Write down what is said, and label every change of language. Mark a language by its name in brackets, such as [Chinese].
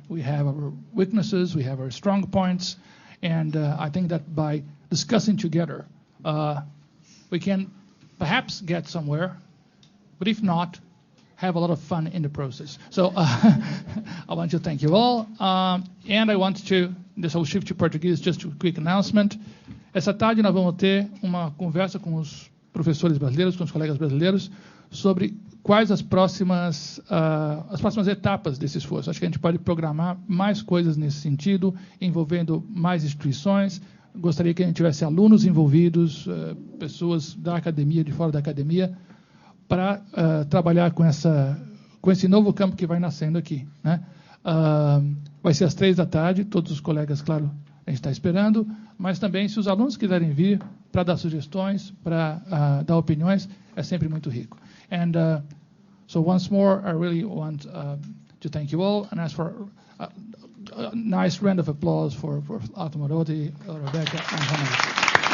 [English] We have our weaknesses, we have our strong points, and I think that by discussing together, we can perhaps get somewhere, but if not, have a lot of fun in the process. So I want to thank you all, and I want to, this will shift to Portuguese, just a quick announcement. [Portuguese] Essa tarde nós vamos ter uma conversa com os professores brasileiros, com os colegas brasileiros, sobre quais as próximas etapas desse esforço. Acho que a gente pode programar mais coisas nesse sentido, envolvendo mais instituições. Gostaria que a gente tivesse alunos envolvidos, pessoas da academia, de fora da academia, para trabalhar com esse novo campo que vai nascendo aqui, né? Vai ser às 15h, todos os colegas, claro, a gente está esperando, mas também, se os alunos quiserem vir para dar sugestões, para dar opiniões, é sempre muito rico. [English] And so once more, I really want to thank you all and ask for a nice round of applause for Marotti, Rebecca, and Hannah.